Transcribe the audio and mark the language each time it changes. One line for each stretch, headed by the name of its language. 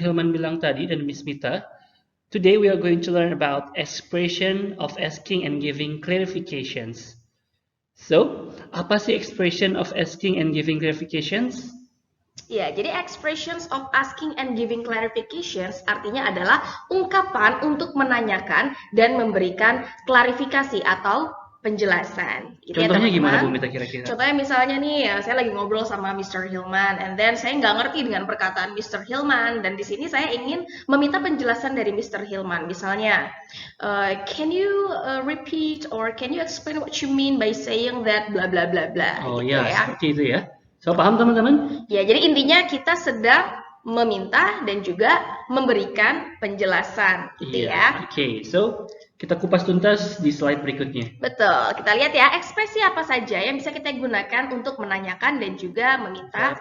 English: Hilman bilang tadi dan Miss Mita, today we are going to learn about expression of asking and giving clarifications.
Indonesian: So, apa sih expression of asking and giving clarifications? Ya, jadi expressions of asking and giving clarifications artinya adalah ungkapan untuk menanyakan dan memberikan klarifikasi atau penjelasan. Gitu ya, Contohnya gimana Bu teman-teman. Mita kira-kira? Contohnya misalnya nih, ya, saya lagi ngobrol sama Mr. Hilman, and then saya nggak ngerti dengan perkataan Mr. Hilman, dan di sini saya ingin meminta penjelasan dari Mr. Hilman.
English: Misalnya, can you repeat or can you explain what you mean by saying that bla bla bla bla, Oh
Indonesian: gitu ya, ya. seperti itu ya. So, paham teman-teman? Ya, jadi intinya kita sedang meminta dan juga memberikan penjelasan, gitu ya. Oke, so kita kupas tuntas di slide berikutnya. Betul, kita lihat ya ekspresi apa saja yang bisa kita gunakan untuk menanyakan dan juga meminta